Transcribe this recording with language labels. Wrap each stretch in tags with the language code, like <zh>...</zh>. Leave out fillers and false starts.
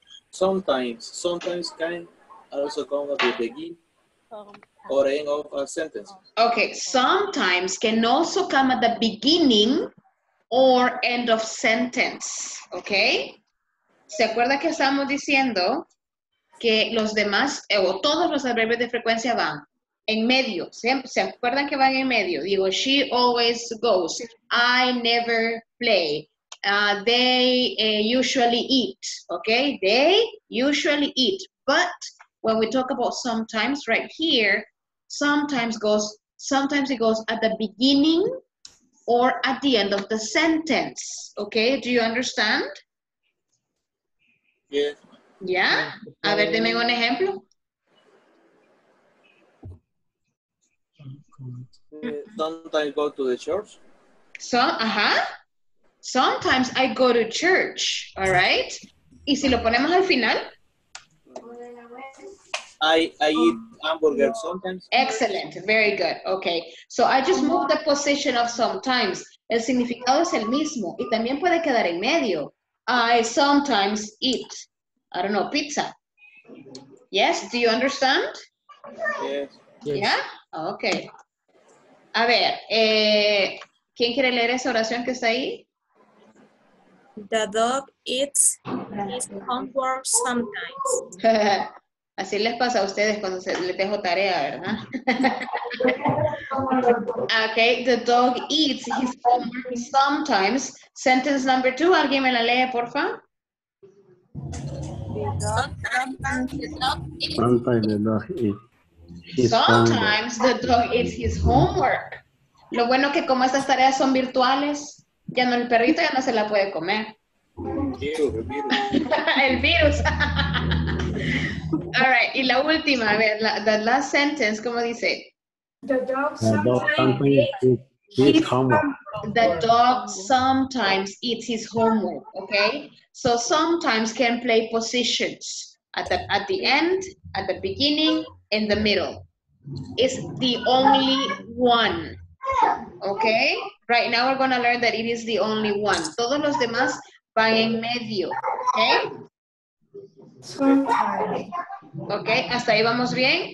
<en>Sometimes can also come at the beginning or end of a sentence. Okay, sometimes can also come at the beginning or end of sentence, ¿ok?</en> <es>¿Se acuerda que estamos diciendo que los demás, o todos los adverbios de frecuencia van en medio? ¿Se acuerdan que van en medio? Digo,</es> <en>she always goes. I never play. They usually eat, ¿ok? They usually eat. But when we talk about sometimes, right here, sometimes it goes at the beginning or at the end of the sentence, okay? Do you understand? Yes.</en> <es>¿Ya? A ver, deme un ejemplo.</es> <en>Sometimes go to the church. Sometimes I go to church, all right?</en> <es>Y si lo ponemos al final.</es> <en>I eat hamburger sometimes. Excellent, very good, okay. So I just moved the position of sometimes.</en> <es>El significado es el mismo y también puede quedar en medio.</es> <en>I sometimes eat, I don't know, pizza. Yes, do you understand? Yes. Yeah? Okay.</en> <es>A ver, ¿quién quiere leer esa oración que está ahí?</es> <en>The dog eats his homework sometimes.</en> <es>Así les pasa a ustedes cuando les dejo tarea, ¿verdad?</es> <en>Okay, the dog eats his homework sometimes. Sentence number 2,</en> <es>¿alguien me la lee, por favor?</es> <en>Sometimes the dog eats Sometimes the dog eats his Sometimes the dog eats his homework.</en> <es>Lo bueno que como estas tareas son virtuales, ya no, el perrito ya no se la puede comer. El virus.</es> <en>All right,</en> <es>y la última, a ver,</es> <en>the last sentence,</en> <es>¿cómo dice?</es> <en>The dog sometimes eats his homework. The dog sometimes eats his homework, okay? So sometimes can play positions at the end, at the beginning, in the middle. It's the only one, okay? Right now we're gonna learn that it is the only one.</en> <es>Todos los demás van en medio, okay? Okay, hasta ahí vamos bien.</es>